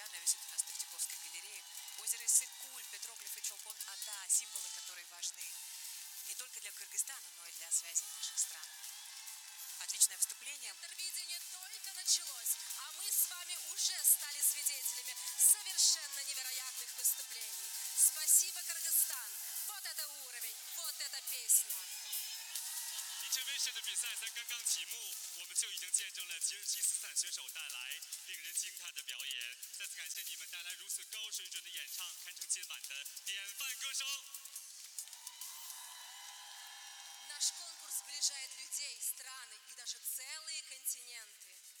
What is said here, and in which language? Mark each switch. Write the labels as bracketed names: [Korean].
[Russian] Она висит у нас в Третьяковской галерее. Озеро Иссык-Куль, петроглифы Чолпон-Ата, символы, которые важны не только для Кыргызстана, но и для связи наших стран. Отличное выступление. Интервидение только началось, а мы с вами уже стали свидетелями совершенно невероятных выступлений. Спасибо, Кыргызстан! Вот это уровень, вот эта песня! [Chinese] 一切杯水的比赛才刚刚启幕，我们就已经见证了吉尔吉斯斯坦选手带来令人惊叹的表演。再次感谢你们带来如此高水准的演唱，堪称今晚的典范歌声。 [Russian] Наш конкурс сближает людей, страны и даже целые континенты.